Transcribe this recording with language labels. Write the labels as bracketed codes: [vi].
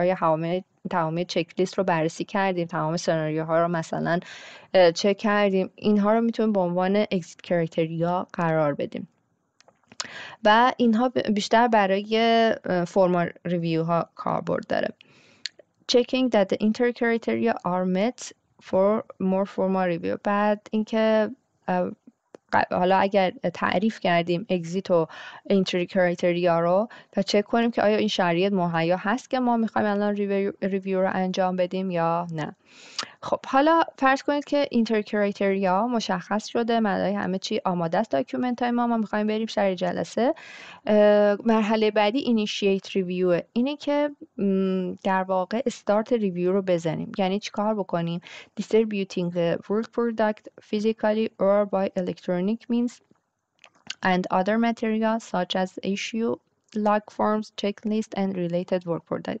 [fa] آیا تمام چک لیست رو بررسی کردیم، تمام سناریوها رو مثلا چک کردیم، اینها رو میتونیم به عنوان اگزیت کرایتریا قرار بدیم. و اینها بیشتر برای فرمال ریویو ها کاربرد داره. [en] checking that the inter criteria are met for more formal review. [fa] بعد اینکه حالا اگر تعریف کردیم اگزیت و اینتری کرایتریا رو، تا چک کنیم که آیا این شرایط مهیا هست که ما میخوایم الان ریویو رو انجام بدیم یا نه. خب حالا فرض کنید که اینتر کرایتریا مشخص شده، معنای همه چی آماده است، داکیومنت های ما میخوایم بریم سر جلسه. مرحله بعدی اینیشییت ریویو، اینه که در واقع استارت ریویو رو بزنیم. یعنی چی کار بکنیم؟ [en] distributing the work product physically or by electronic means and other materials such as issue log forms, checklist and related work product.